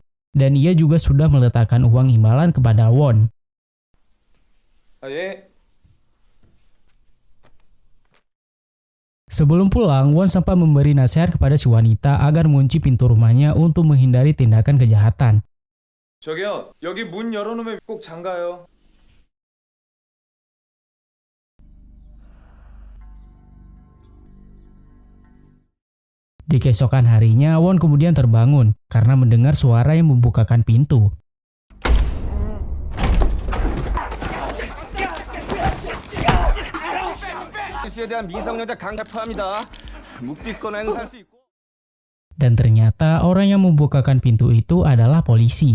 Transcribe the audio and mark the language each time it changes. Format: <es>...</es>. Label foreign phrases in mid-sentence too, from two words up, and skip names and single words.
<id>Dan ia juga sudah meletakkan uang imbalan kepada Won. Sebelum pulang, Won sempat memberi nasihat kepada si wanita agar mengunci pintu rumahnya untuk menghindari tindakan kejahatan.</id> <ko>저기요 여기 문 열어놓으면 꼭 잠가요.</ko> <id>Di keesokan harinya, Won kemudian terbangun karena mendengar suara yang membukakan pintu. Dan ternyata orang yang membukakan pintu itu adalah polisi.</id>